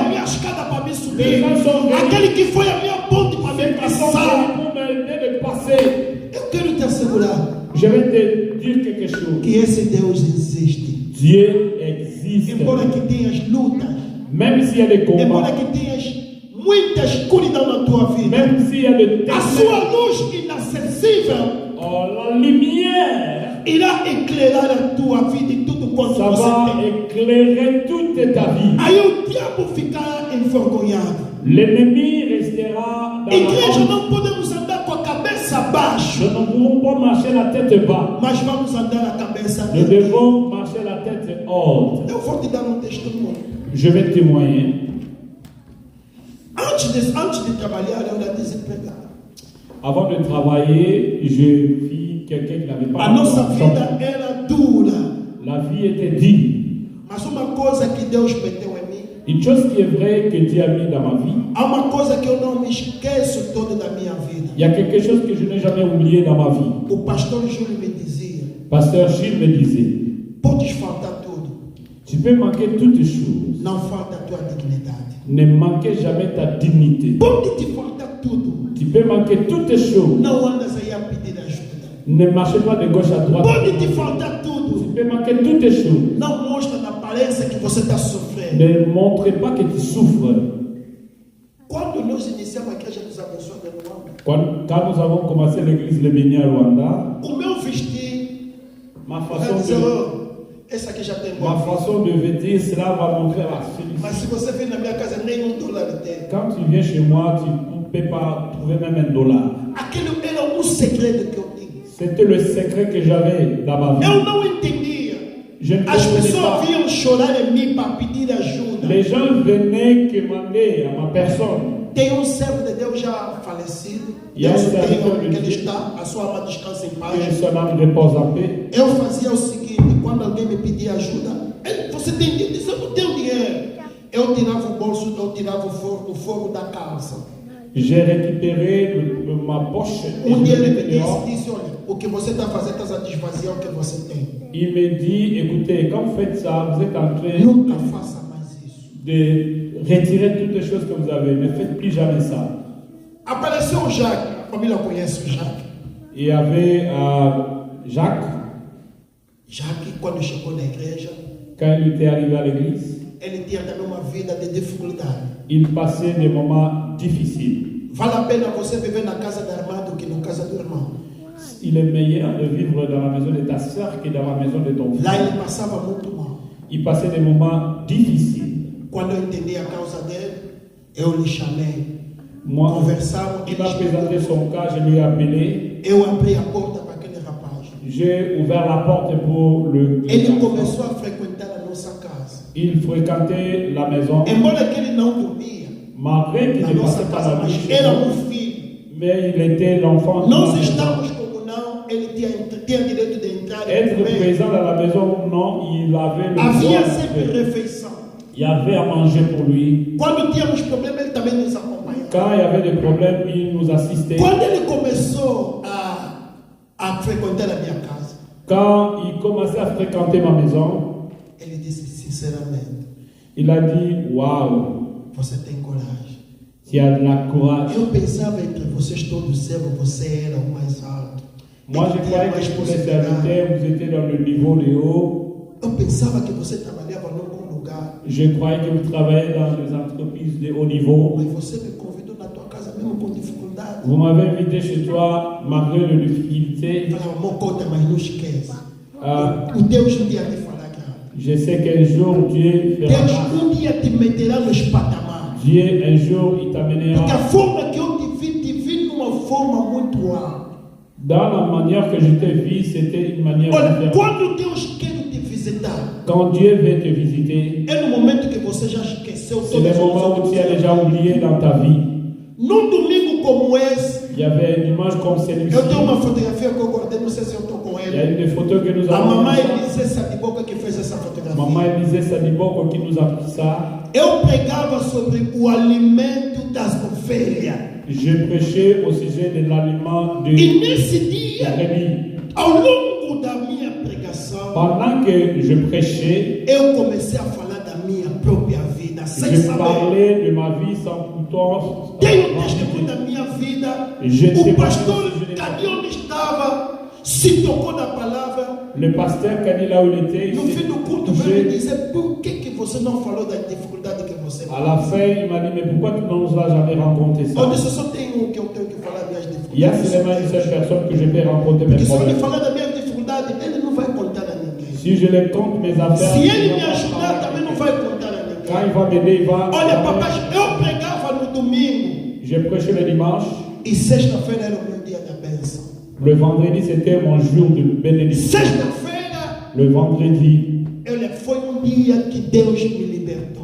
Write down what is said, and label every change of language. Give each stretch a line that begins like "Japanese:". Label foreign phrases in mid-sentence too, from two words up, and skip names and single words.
Portuguese: anjos. minha escada para me subir.
French: Les anges sont venus.
Portuguese: Aquele que foi a minha ponte para me
French: Ils sont
Portuguese: passar.
French: venus pour m'aider de passer.
Portuguese: Eu quero te assegurar
French: Je vais te dire quelque chose.
Portuguese: que esse Deus existe.
French: Dieu existe.
Portuguese: Embora que tenhas lutas,
French: Même s'il y a des
Portuguese: embora
French: combats,
Portuguese: que tenhas muita escuridão na tua vida,
French: même s'il y a de
Portuguese: a sua
French: ténèbres,
Portuguese: luz inacessível
French: oh, la lumière,
Portuguese: irá eclairar a tua vida e tudo quanto
French: ça
Portuguese: você
French: va
Portuguese: tem.
French: éclairer toute ta vie.
Portuguese: Aí o diabo ficará envergonhado.
French: L'ennemi restera dans la
Portuguese: Igreja,
French: honte.
Portuguese: não podemos andar com a cabeça baixa,
French: Nous ne pouvons pas marcher la tête bas.
Portuguese: mas vamos andar a cabeça
French: Nous
Portuguese: erguida.
French: devons marcher la tête haute.
Portuguese: Eu vou te dar um testemunho.
French: Je vais témoigner.
Portuguese: Antes de trabalhar, eu era desempregado.
French: Avant de travailler, je vis quelqu'un qui n'avait pas
Portuguese: A nossa
French: d'emploi.
Portuguese: vida era dura,
French: La vie était dure.
Portuguese: mas uma coisa que Deus meteu em mim,
French: Une chose qui est vraie que Dieu a mis dans ma vie,
Portuguese: há uma coisa que eu não me esqueço toda da minha vida.
French: il y a quelque chose que je n'ai jamais oublié dans ma vie.
Portuguese: O pastor Júlio me dizia:
French: Pasteur Gilles me disait,
Portuguese: podes faltar tudo,
French: tu peux manquer toutes choses,
Portuguese: não falta a tua dignidade.
French: ne manquez jamais ta dignité.
Portuguese: Pode te faltar tudo,
French: Tu peux manquer toutes choses,
Portuguese: não andas aí a pedir ajuda.
French: ne marchez pas de gauche à droite.
Portuguese: Pode te faltar
French: Tu
Portuguese: tudo,
French: peux manquer toutes choses,
Portuguese: não mostra na aparência que você está sofrendo.
French: ne montrez pas que tu souffres.
Portuguese: Quando nós iniciamos a igreja dos abençoados de Luanda,
French: Quand nous avons commencé l'église Le Béni à Rwanda,
Portuguese: o meu vestir,
French: ma
Portuguese: eu
French: façon
Portuguese: dizia:
French: de,
Portuguese: oh, esse aqui já tem
French: ma
Portuguese: bom.
French: façon de vêtir, cela va montrer la
Portuguese: Mas
French: félicité.
Portuguese: se você vir na minha casa, nem $1 tem.
French: Quand tu viens chez moi, tu ne peux pas trouver même $1.
Portuguese: Aquilo era segredo que eu tinha.
French: C'était le secret que j'avais dans ma vie.
Portuguese: Eu não entendia.
French: Je ne
Portuguese: As
French: comprenais
Portuguese: pessoas
French: pas.
Portuguese: vinham chorar em mim para pedir ajuda.
French: Les gens venaient demander à ma personne.
Portuguese: Tem servo de Deus já falecido. E há Deus um tem serviço onde de ele Deus. está, a sua alma descansa em
French: Que
Portuguese: paz.
French: son âme repose en paix.
Portuguese: Eu fazia o seguinte: quando alguém me pedia ajuda, você tem dinheiro? Eu disse: eu não tenho dinheiro. Eu tirava o bolso, eu tirava o forro da calça.
French: J'ai récupéré ma poche et
Portuguese: Um dia
French: je
Portuguese: ele
French: l'ai
Portuguese: me
French: mis dehors.
Portuguese: disse: olha, o que você está fazendo, está a desvaziar o que você tem.
French: Il me dit, écoutez, quand vous faites ça, vous êtes en train
Portuguese: Nunca faça mais isso.
French: de retirer toutes les choses que vous avez. Ne faites plus jamais ça.
Portuguese: Apareceu o Jacques, a família conhece o Jacques.
French: Il y avait Jacques, Jacques,
Portuguese: quando chegou na igreja,
French: quand il était arrivé à l'église,
Portuguese: ele tinha também uma vida de dificuldade.
French: il passait des moments difficiles.
Portuguese: Vale a pena você viver na casa da irmã do que na casa do irmão.
French: Il est meilleur de vivre dans la maison de ta soeur que dans la maison de ton
Portuguese: Lá
French: frère.
Portuguese: ele passava muito mal.
French: Il passait des moments difficiles.
Portuguese: Quando eu entendi a causa dele, eu lhe chamei.
French: Moi,
Portuguese: Conversamos,
French: il m'a présenté son cas, je lui ai appelé.
Portuguese: eu abri a porta para aquele rapaz.
French: J'ai ouvert la porte pour le
Portuguese: Ele
French: garçon.
Portuguese: começou a frequentar a nossa casa.
French: Il fréquentait la maison,
Portuguese: Embora que ele não dormia
French: malgré qu'il
Portuguese: na
French: ne
Portuguese: nossa
French: passait pas
Portuguese: casa,
French: la nuit
Portuguese: mas
French: chez
Portuguese: era
French: nous,
Portuguese: um filho.
French: mais il était l'enfant de la
Portuguese: Nós
French: maison.
Portuguese: estamos como não, ele tinha direito de entrar e
French: Être
Portuguese: comer.
French: présent dans la maison ou non, il avait le droit
Portuguese: Havia
French: de
Portuguese: sempre
French: faire.
Portuguese: refeição.
French: Il y avait à manger pour lui.
Portuguese: Quando tínhamos problema, ele também nos acompanhava.
French: Quand il y avait des problèmes, il nous assistait.
Portuguese: Quando ele começou a frequentar a minha casa,
French: Quand il commençait à fréquenter ma maison,
Portuguese: ele disse sinceramente:
French: il a dit, waouh,
Portuguese: você tem coragem.
French: tu as de la courage.
Portuguese: Eu pensava entre vocês todos servos, você era o mais alto.
French: Moi, je
Portuguese: Ele tinha
French: croyais
Portuguese: mais
French: que pour les
Portuguese: possibilidade.
French: serviteurs, vous étiez dans le niveau de haut.
Portuguese: Eu pensava que você trabalhava num bom lugar.
French: Je croyais que vous travaillez dans les entreprises de haut niveau.
Portuguese: Mas você me convidou na tua casa mesmo com dificuldade.
French: Vous m'avez invité chez toi malgré les difficultés.
Portuguese: Eu falava: meu conta, mas não esquece.
French: Ah,
Portuguese: O Deus um dia te fará grande.
French: je sais qu'un jour Dieu fera
Portuguese: Deus
French: grâce.
Portuguese: um dia te meterá nos patamares.
French: Dieu un jour il
Portuguese: Porque a
French: t'amènera.
Portuguese: forma que eu te vi numa forma muito uau.
French: Dans la manière que je t'ai vu, c'était une manière
Portuguese: Olha,
French: différente.
Portuguese: quando Deus quer te visitar,
French: Quand Dieu veut te visiter,
Portuguese: é no momento que você já esqueceu
French: c'est le moment où tu as déjà oublié dans ta vie.
Portuguese: Num domingo como esse,
French: Il y avait une image comme celui-ci.
Portuguese: eu tenho uma fotografia que eu guardei, não sei se eu estou com
French: Il y a
Portuguese: ele.
French: une des photos que nous
Portuguese: A
French: avons.
Portuguese: mamãe Elisée Sadiboca que fez essa fotografia.
French: Maman Elisée Sadiboko qui nous a pris ça.
Portuguese: Eu pregava sobre o alimento das ovelhas.
French: Je prêchais au sujet de l'aliment de
Portuguese: E nesse dia,
French: brebis.
Portuguese: ao longo da minha pregação,
French: Pendant que je prêchais,
Portuguese: eu comecei a falar da minha própria vida, sem
French: je
Portuguese: saber.
French: parlais de ma vie sans pourtant.
Portuguese: Tenho testemunho da minha vida. O pastor Cani onde estava, se tocou na palavra.
French: Le pasteur Cani là où il était,
Portuguese: No fim do culto, veio me dizer por que você não falou da dificuldade que você
French: à la fin, il m'a dit, mais pourquoi tu ne nous as jamais rencontré ça?
Portuguese: Eu disse, só tenho que eu tenho que falar das dificuldades.
French: Il y a seulement une seule personne que je peux rencontrer mes
Portuguese: Porque se eu lhe
French: problèmes.
Portuguese: falar da minha dificuldade, ele não vai contar a ninguém.
French: Si je les compte mes affaires,
Portuguese: Se ele
French: il
Portuguese: me
French: va
Portuguese: ajudar,
French: pas
Portuguese: também não vai contar a ninguém.
French: quand il va m'aider, il va.
Portuguese: Olha, papai, eu pregava no domingo
French: J'ai prêché le dimanche.
Portuguese: e sexta-feira era o meu dia da bênção.
French: Le vendredi, c'était mon jour de bénédiction.
Portuguese: Sexta-feira,
French: Le vendredi,
Portuguese: foi dia que Deus me libertou.